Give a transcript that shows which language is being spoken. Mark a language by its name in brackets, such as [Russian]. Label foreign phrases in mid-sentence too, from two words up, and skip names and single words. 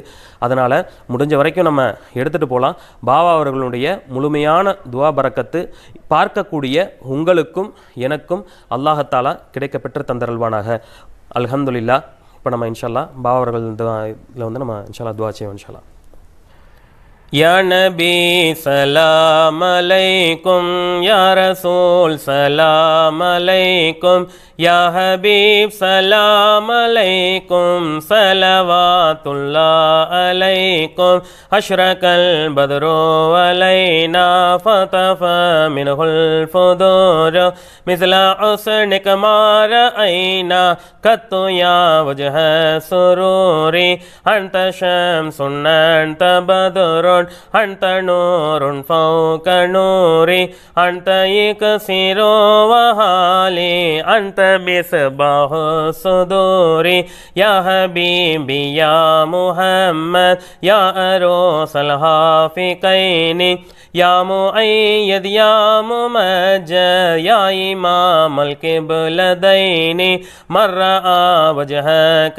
[Tamil] அதனால் முடிஞ்ச வரைக்கும் நம்ம எடுத்துகிட்டு போகலாம். பாபா அவர்களுடைய முழுமையான [Arabic] دعاء بركة [Tamil] பார்க்கக்கூடிய உங்களுக்கும் எனக்கும் அல்லாஹத்தாலா கிடைக்க பெற்று தந்தருள்வானாக. அல்ஹம்துலில்லாஹ். இப்போ நம்ம [Arabic] إن شاء الله [Tamil] பாபா அவர்கள் இதில் நம்ம [Arabic] إن شاء الله [Tamil] துவா செய்வோம். [Arabic] إن شاء الله. يا نبي سلام عليكم، يا رسول سلام عليكم، يا حبيب سلام عليكم، صلوات الله عليكم، أشرق البدر علينا فاختفت منه البدور مثل حسنك ما رأينا قط يا وجه السرور أنت شمس أنت بدر أنت نور فوق نور أنت إكسير وغالي أنت مصباح الصدور يا حبيبي يا محمد يا عروس الخافقين يا مؤيد يا ممجد يا إمام القبلتين مرأى وجهك